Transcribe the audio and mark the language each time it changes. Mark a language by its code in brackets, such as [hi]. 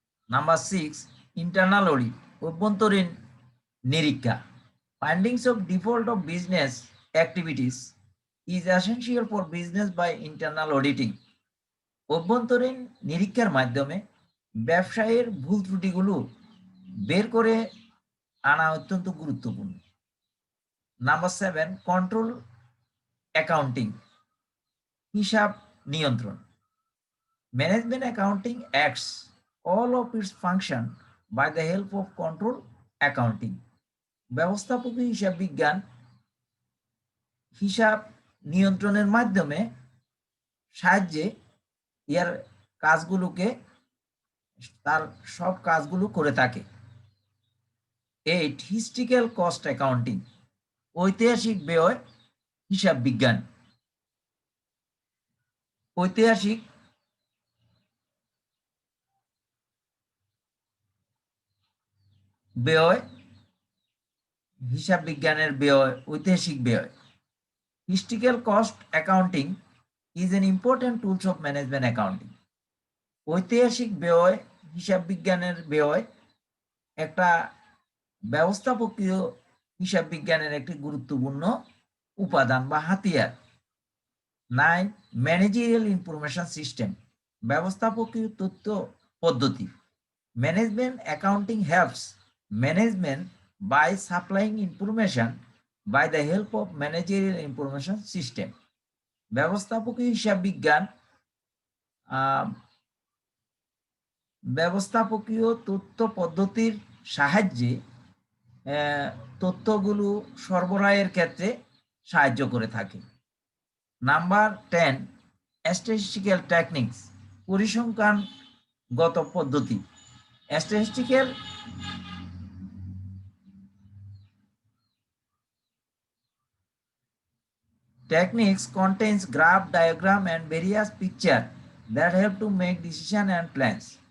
[bn] Number 6, internal audit, অভ্যন্তরীণ নিরীক্ষা। [en] Findings of default of business activities is essential for business by internal auditing. [bn] অভ্যন্তরীণ নিরীক্ষার মাধ্যমে ব্যবসায়ের ভুল ত্রুটিগুলো বের করে আনা অত্যন্ত গুরুত্বপূর্ণ। নাম্বার 7, কন্ট্রোল অ্যাকাউন্টিং, হিসাব নিয়ন্ত্রণ। [en] Management accounting acts all of its function by the help of control accounting. [bn] ব্যবস্থাপকীয় হিসাব বিজ্ঞান হিসাব নিয়ন্ত্রণের মাধ্যমে সাহায্যে এর কাজগুলোকে তার সব কাজগুলো করে থাকে। 8, হিস্ট্রিক্যাল কস্ট অ্যাকাউন্টিং, ঐতিহাসিক ব্যয় হিসাব বিজ্ঞান। ঐতিহাসিক ব্যয় হিসাব বিজ্ঞানের ব্যয়, ঐতিহাসিক ব্যয়। [en] Historical cost accounting is an important tools of management accounting. [bn] ঐতিহাসিক ব্যয় হিসাব বিজ্ঞানের ব্যয় একটা ব্যবস্থাপকীয় হিসাব বিজ্ঞানের একটি গুরুত্বপূর্ণ উপাদান বা হাতিয়ার। 9, ম্যানেজারিয়াল ইনফরমেশন সিস্টেম, ব্যবস্থাপকীয় তথ্য পদ্ধতি। [en] Management accounting helps management by supplying information by the help of managerial information system. [bn] ব্যবস্থাপকীয় হিসাব বিজ্ঞান ব্যবস্থাপকীয় তথ্য পদ্ধতির সাহায্যে তথ্যগুলো সরবরাহের ক্ষেত্রে সাহায্য করে থাকে। নাম্বার 10, স্ট্যাটিস্টিক্যাল টেকনিক্স, পরিসংখ্যানগত পদ্ধতি। [en] Statistical techniques contains graph, diagram and various picture that help to make decision and plans.